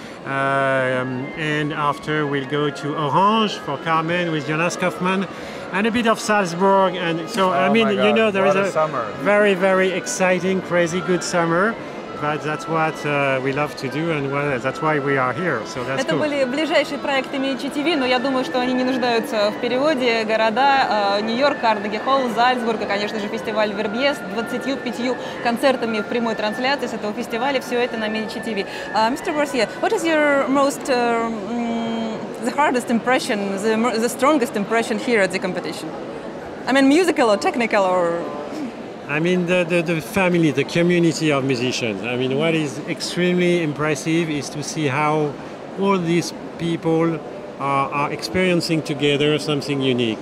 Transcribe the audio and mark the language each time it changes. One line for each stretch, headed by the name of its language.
English: And after we'll go to Orange for Carmen with Jonas Kaufmann, and a bit of Salzburg. And so, I mean, you know, there is a very, very exciting, crazy good summer. But that's what we love to do, and that's why we are here. So that's
Russian: Это были ближайшие проекты Medicitv, но я думаю, что они не нуждаются в переводе. Города Нью-Йорк, Карнеги Холл, Зальцбург и, конечно же, фестиваль Вербье с 25 концертами в прямой трансляции с этого фестиваля. Все это на Medicitv.
English: Mr. Boissière, what is your most the hardest impression, the strongest impression here at the competition? I mean, musical or technical or? I mean, the family, the community of musicians. I mean, what is extremely impressive is to see how all these people are experiencing together something unique.